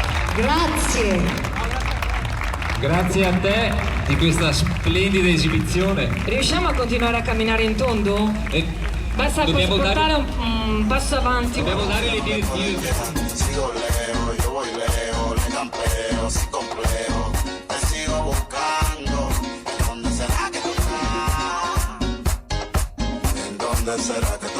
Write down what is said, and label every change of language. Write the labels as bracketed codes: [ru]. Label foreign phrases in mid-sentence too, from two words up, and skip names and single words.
[it] Grazie. Grazie a te di questa splendida esibizione. Riusciamo a continuare a camminare in tondo? Basta Dobbiamo portare dare- un passo avanti. Dobbiamo dare le direttive. [es] Sigo lejos, yo voy lejos, le campeo sin complejo, te sigo buscando. ¿En dónde será que tú estás? ¿En dónde será